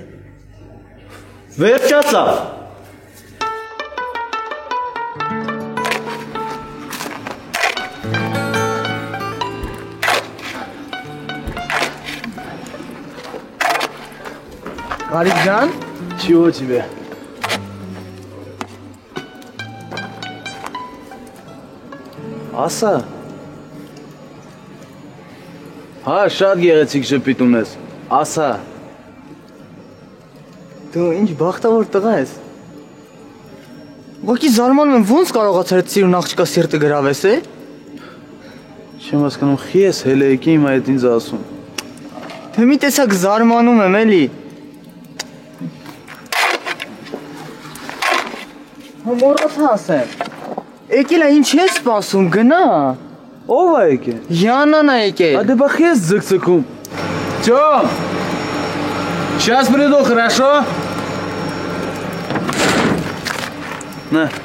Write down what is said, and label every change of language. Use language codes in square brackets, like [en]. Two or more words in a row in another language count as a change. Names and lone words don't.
[hy] Վերջացավ։ Ալիքջան, [ru] чего тебе? [hy] Ասա։ Հա, շատ գեղեցիկ ժպիտ ունես։ Ասա։ Դու ինչ բախտավոր տղա ես։ Ողքի զարմանում եմ, ոնց կարողացար այդ սիրուն աղջկա սիրտը գրավես, է։ Չեմ հասկանում, խի ես հելեյքի հիմա այդ ինձ ասում։ Թե մի տեսակ զարմանում եմ, էլի։ Մոռացա ասեմ։ Եկել է ինչ ես սպասում, գնա։ Ով է եկել։ Յանան է եկել։ [ru] А ты [hy] бахես ձգձգում։ Тём. [ru] Сейчас приду, хорошо? На.